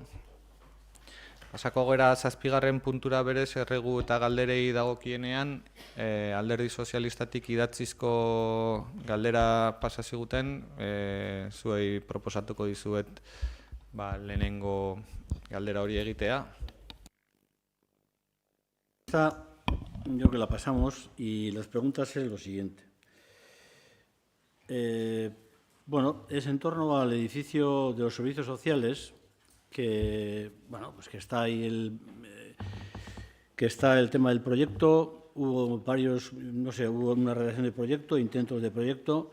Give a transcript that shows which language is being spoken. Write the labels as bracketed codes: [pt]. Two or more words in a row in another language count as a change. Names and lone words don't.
[eu] Pasako gera 7. puntura berez erregu eta galderei dagokienean, Alderdi Sozialistatik idatzizko galdera pasa ziguten, zuei proposatuko dizuet lehenengo galdera hori egitea. [es] Esta, yo que la pasamos, y las preguntas es lo siguiente. Es en torno al edificio de los servicios sociales, que está ahí que está el tema del proyecto, hubo hubo una redacción de proyecto, intentos de proyecto.